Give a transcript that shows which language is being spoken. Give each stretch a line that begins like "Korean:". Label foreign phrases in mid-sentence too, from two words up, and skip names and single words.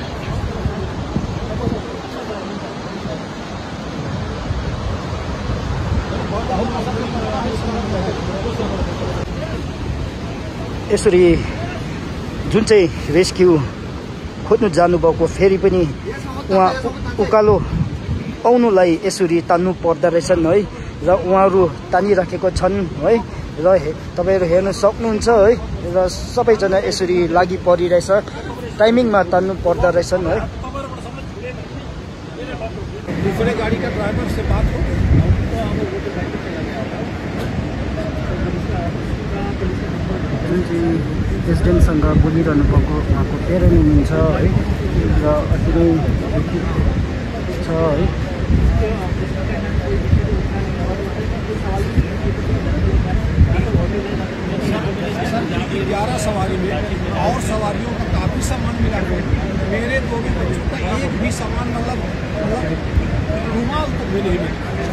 Nepali: यसरी जुन चाहिँ रेस्क्यु खोज्नु जानुभएको फेरि पनि उहाँ उकालो आउनुलाई यसरी तान्नु पर्दो रहेछन् है। र उहाँहरू तानिराखेको छन् है। र तपाईँहरू हेर्न सक्नुहुन्छ है। र सबैजना यसरी लागि परिरहेछ, टाइमिङमा तान्नु पर्दो रहेछन् है।
Hindi: दूसरे गाड़ी का ड्राइवर से बात हो
Nepali: जुन चाहिँ प्रेसिडेन्टसँग बोलिरहनु भएको उहाँको प्यारेन्ट हुनुहुन्छ है। र अति नै दुखित छ है।
Hindi: 11 सवारी में और सवारियों का काफी सामान मिला है। मेरे 2 बच्चों का एक भी सामान मतलब रुमाल तक भी नहीं मिला।